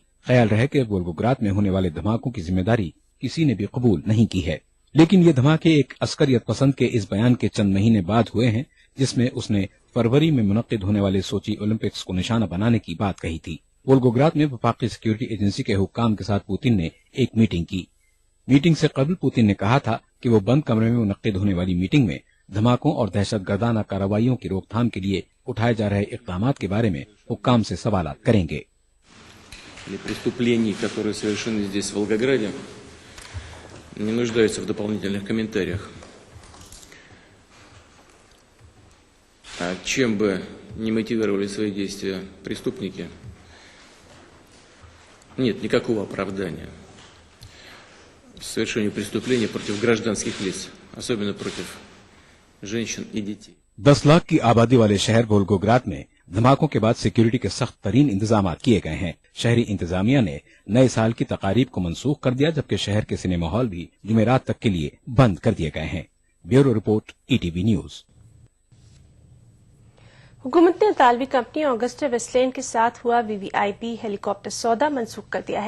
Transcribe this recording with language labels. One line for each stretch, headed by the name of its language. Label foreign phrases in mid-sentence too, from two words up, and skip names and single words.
Urdu: خیال رہے کہ وولگوگراد میں ہونے والے دھماکوں کی ذمہ داری کسی نے بھی قبول نہیں کی ہے، لیکن یہ دھماکے ایک عسکریت پسند کے اس بیان کے چند مہینے بعد ہوئے ہیں جس میں اس نے فروری میں منعقد ہونے والے سوچی اولمپکس کو نشانہ بنانے کی بات کہی تھی. وولگوگراد میں وفاقی
English: security agency
Urdu: کے حکام کے ساتھ پوتن نے ایک میٹنگ کی. میٹنگ سے قبل پوتن نے کہا تھا کہ وہ بند کمرے میں منعقد ہونے والی میٹنگ میں دھماکوں اور دہشت گردانہ کارروائیوں کی روک تھام کے لیے اٹھائے جا رہے اقدامات کے بارے میں حکام سے سوالات کریں گے.
Russian: Преступлений, которые совершены здесь, в Волгограде, не нуждаются в дополнительных комментариях. А чем бы ни мотивировали свои действия преступники, нет никакого оправдания совершению преступлений против гражданских лиц, особенно против женщин и детей.
Urdu: 10 لاکھ کی آبادی والے شہر وولگوگراد میں دھماکوں کے بعد سکیورٹی کے سخت ترین انتظامات کیے گئے ہیں. شہری انتظامیہ نے نئے سال کی تقاریب کو منسوخ کر دیا، جبکہ شہر کے
English: cinema hall
Urdu: بھی جمعرات تک کے لیے بند کر دیے گئے ہیں.
English: Bureau report, ETV News.
Urdu: حکومت نے اطالوی کمپنی آگسٹا ویسٹ لینڈ کے ساتھ ہوا
English: VVIP helicopter
Urdu: سودا منسوخ کر دیا ہے.